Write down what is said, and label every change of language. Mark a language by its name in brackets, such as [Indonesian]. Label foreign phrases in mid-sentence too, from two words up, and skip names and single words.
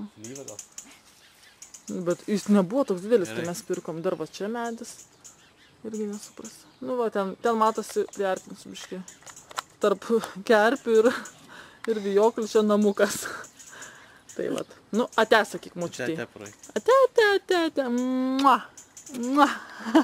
[Lithuanian] Lyva gal? Bet jis nebuvo toks didelis, kai Gerai. mes pirkom. Dar va, čia medis. Irgi nesuprasi. Nu va, ten matosi, priartinsiu biškį. Tarp kerpių ir vijoklių čia namukas. Tai vat. Nu, ate, sakyk, močiutei. Ate praeik. Ate. Mua. Mua.